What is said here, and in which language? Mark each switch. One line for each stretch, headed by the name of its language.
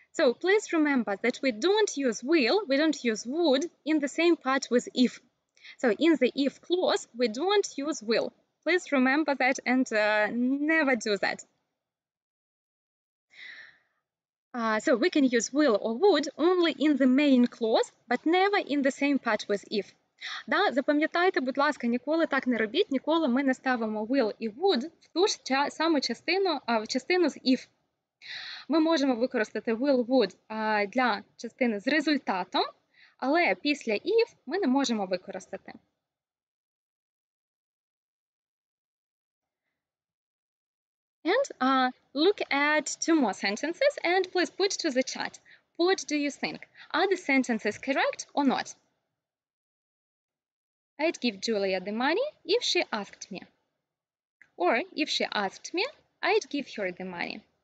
English: So please remember that we don't use will, we don't use would in the same part with if. So in the if clause, we don't use will. Please remember that and never do that. So we can use will or would only in the main clause, but never in the same part with if.
Ukrainian: Да, запам'ятайте, будь ласка, ніколи так не робіть, ніколи ми не ставимо will і would в ту ж саму частину з if. Ми можемо використати will, would для частини з результатом, але після if ми не можемо використати.
English: And look at 2 more sentences and please put to the chat. What do you think? Are the sentences correct or not? I'd give Julia the money if she asked me. Or if she asked me, I'd give her the money.